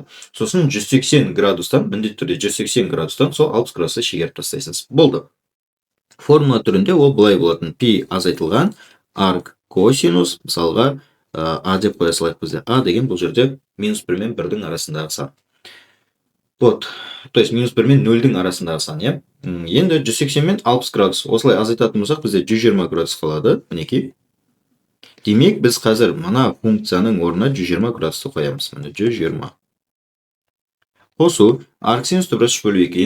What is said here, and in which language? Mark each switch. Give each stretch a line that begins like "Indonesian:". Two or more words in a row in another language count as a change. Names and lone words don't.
Kazakh: Сосын 180 градустан, міндетті түрде 180 градустан сол 60 градусты шегеріп тастайсыз. Болды. Формула түрінде ол былай болатын. Пи азайтылған арк косинус, мысалға а деп қоя салайық бізде. А деген бұл жерде минус 1 мен 1-дің арасындағы сан. Вот.
Russian: То есть
Kazakh: минус 1 мен 0-дің арасындағы сан. Енді 180 мен 60 градус. Осылай азайтатын болсақ, бізде 120 градус қалады. Мінекей. Демек, біз қазір мына функцияның орнына 120 градусты қоямыз. Міне 120. Қосу арк синус түбіріш бөлу 2.